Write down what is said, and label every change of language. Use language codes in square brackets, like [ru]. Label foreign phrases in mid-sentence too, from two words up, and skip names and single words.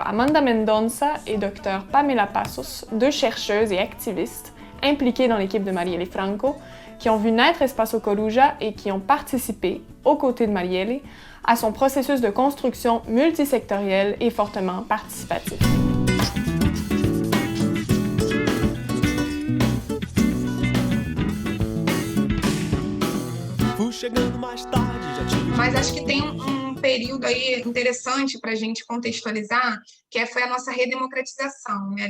[fr] Amanda Mendonça et Dr. Pamela Passos, deux chercheuses et activistes impliquées dans l'équipe de Marielle Franco, qui ont vu naître Espaço Coruja et qui ont participé, aux côtés de Marielle, à son processus de construction multisectoriel et fortement participatif. [pt] Mas acho que tem um período aí interessante para a gente contextualizar, que foi a nossa redemocratização, né?